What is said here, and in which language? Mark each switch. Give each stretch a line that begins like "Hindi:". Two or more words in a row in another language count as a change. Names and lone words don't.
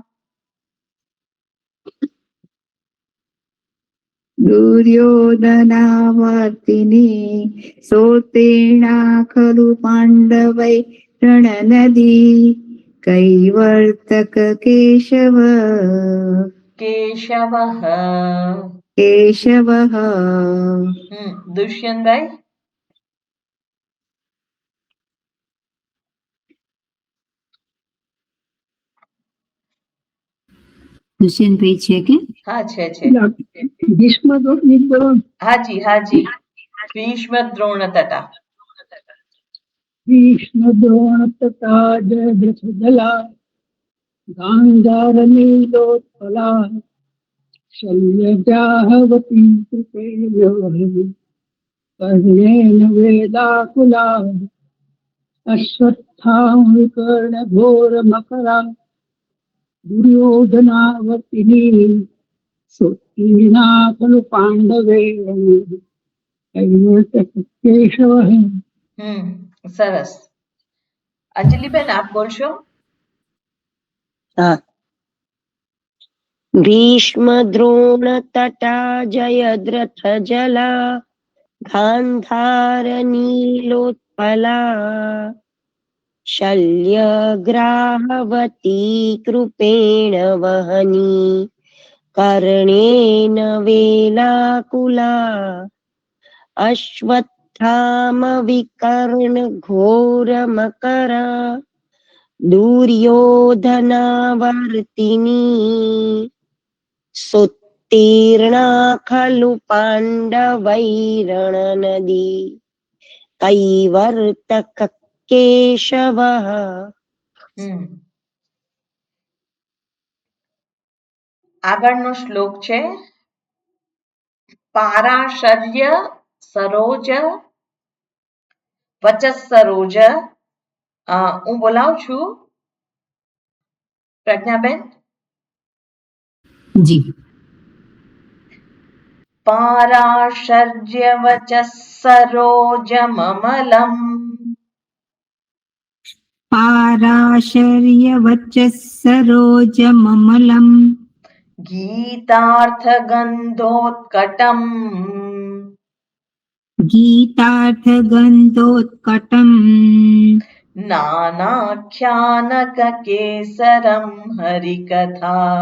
Sanskrit: दुर्योधनावर्तिनी सोतेना खलु पाण्डवै रणनदी कैवर्तक केशव કેશવઃ केशवः
Gujarati: દુષ્યંતભાઈ દુષ્યંતભાઈ છે કે હા છે હાજી હાજી
Sanskrit: भीष्म द्रोण तटा भीष्मद्रोणतटा जयद्रथजला गान्धारनीलोत्पला शल्यग्राहवती कृपेण वहनी कर्णेन वेलाकुला अश्वत्थामविकर्णघोरमकरा दुर्योधनावर्तिनी सोत्तीर्णा खलु पाण्डवे कैवर्तक केशवः
Gujarati: સરસ અંજલિબેન આપ બોલશો
Sanskrit: હા भीष्म द्रोण तटा जयद्रथ जला गान्धार नीलोत्पला शल्यग्राहवती कृपेण वहनी कर्णेन वेलाकुला अश्वत्थामविकर्णघोरमकरा दुर्योधनावर्तिनी सोत्तीर्णा खलु पाण्डवैरणनदी कैवर्तक केशवः
Gujarati: આગળનો શ્લોક છે
Sanskrit: पाराशर्य सरोज वचस सरोज
Gujarati: હું બોલાવું છું પ્રજ્ઞાબેન જી
Sanskrit: पाराशर्य वचस सरोज ममलम पाराशर्यवचः सरोजममलम् गीतार्थगन्धोत्कटम् गीतार्थगन्धोत्कटम् नानाख्यानककेसरं हरिकथा